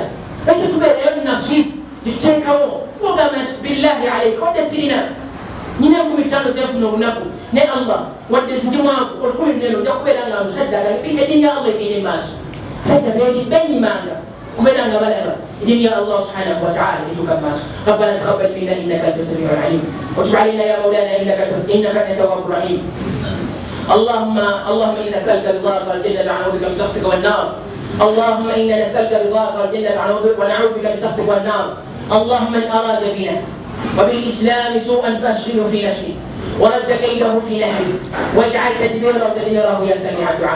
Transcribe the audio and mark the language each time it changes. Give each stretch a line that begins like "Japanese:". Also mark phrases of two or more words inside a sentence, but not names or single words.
Ganda: Lwaki tubeerayo nasib gyetuteekawo ogamba nti
Arabic: بالله عليك
Ganda: wadde sirina nyina 15 zenfuna olunaku ne Allah wadde ndi mwavu 14 ojja kubeera nga musaddaga eddiini ya Allah egende maaso. Sajja benyimanga kubeera nga balaba eddiini ya Allah
Arabic: سبحانه وتعالى
Ganda: etuuka maaso.
Arabic: ربنا تقبل منا إنك أنت السميع العليم وتب علينا يا مولانا إنك أنت التواب الرحيم. اللهم إنا نسألك رضاك والجنة ونعوذ بك من سخطك والنار. اللهم إنا نسألك رضاك والجنة ونعوذ بك من سخطك والنار. اللهم من أراد بنا وبالإسلام سوءا فاشغله في نفسه ورد كيده في نهره واجعل تدميره يا سميع الدعاء.